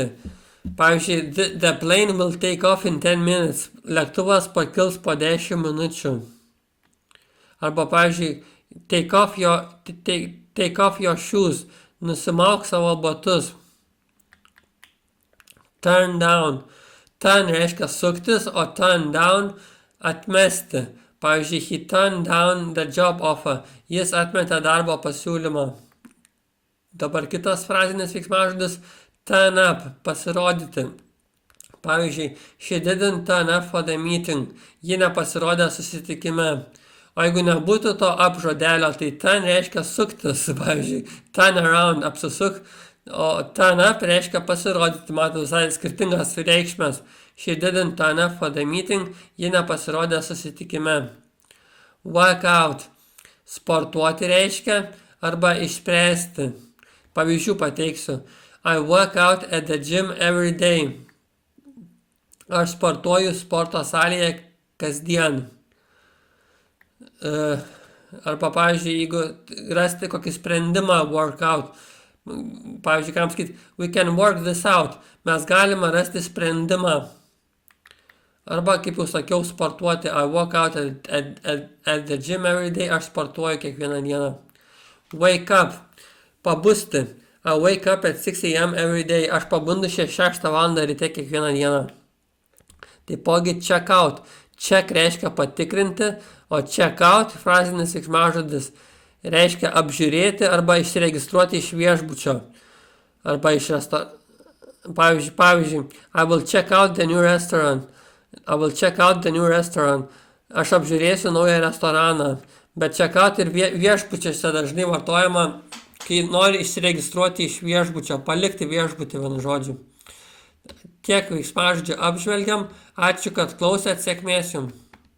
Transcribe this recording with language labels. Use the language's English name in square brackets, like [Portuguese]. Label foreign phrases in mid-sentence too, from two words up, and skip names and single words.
[Lithuanian] Pavyzdžiui, [English] the plane will take off in 10 minutes. [Lithuanian] Lėktuvas pakils po 10 minučių. Arba, pavyzdžiui, [English] take off your shoes. [Lithuanian] Nusimauk savo batus. [English] Turn down. [Lithuanian] Turn reiškia suktis, o [English] turn down [Lithuanian] atmesti. Pavyzdžiui, [English] he turned down the job offer. [Lithuanian] Jis atmetė darbo pasiūlymą. Dabar kitas frazinis veiksmažodis [English] turn up, [Lithuanian] pasirodyti. Pavyzdžiui, [English] she didn't turn up for the meeting. [Lithuanian] Ji nepasirodė susitikime. O jeigu nebūtų to up žodelio, tai turn reiškia suktis. Pavyzdžiui, [English] turn around, [Lithuanian] apsisuk. O [English] turn up [Lithuanian] reiškia pasirodyti, matau visai skirtingas reikšmės. [English] She didn't turn up for the meeting. [Lithuanian] Ji nepasirodė susitikime. [English] Work out, [Lithuanian] sportuoti reiškia arba išspręsti. Pavyzdžių pateiksiu. [English] I work out at the gym every day. [Lithuanian] Aš sportuoju sporto salėje kasdien. Arba, pavyzdžiui, jeigu rasti kokį sprendimą [English] work out. [Lithuanian] Pavyzdžiui, kam sakyti, [English] we can work this out. [Lithuanian] Mes galime rasti sprendimą. Arba, kaip jau sakiau, sportuoti. [English] I work out at the gym every day. [Lithuanian] Aš sportuoju kiekvieną dieną. [English] Wake up. Pabusti. I wake up at 6 a.m. every day. [Lithuanian] Aš pabundu 6 val. Ryte kiekvieną dieną. Taipogi [English] check out. [Lithuanian] Check reiškia patikrinti, o [English] check out, [Lithuanian] frazinis veiksmažodis, reiškia apžiūrėti arba išsiregistruoti iš viešbučio. Arba iš Pavyzdžiui, [English] I will check out the new restaurant. I will check out the new restaurant. [Lithuanian] Aš apžiūrėsiu naują restoraną. Bet [English] check out [Lithuanian] ir viešbučiuose dažnai vartojama, kai nori išsiregistruoti iš viešbučio, palikti viešbutį, vienu žodžiu. Tiek veiksmažodžių apžvelgiam. Ačiū, kad klausėt, sėkmės jums.